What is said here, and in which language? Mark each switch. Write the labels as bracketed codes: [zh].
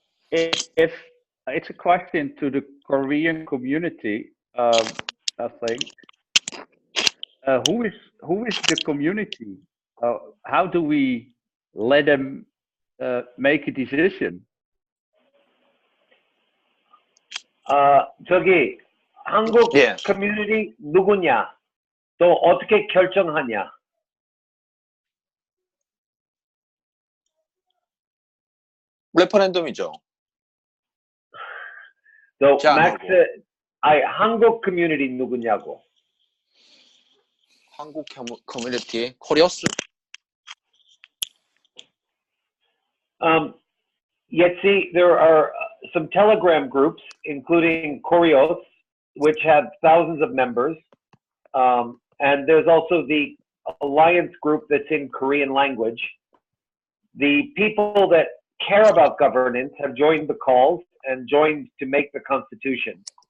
[en] If it's a question to the Korean community, I think. Who is the community? How do we let them make a decision? [ko] 저기 한국 community 누구냐? 또 어떻게 결정하냐? 레퍼런덤이죠. So Max, 한국 community 누구냐고? 한국 커뮤니티 코리오스. [en] Yet see, there are some Telegram groups, including Koreos, which have thousands of members. And there's also the Alliance group that's in Korean language. The people that care about governance have joined the calls and joined to make the Constitution.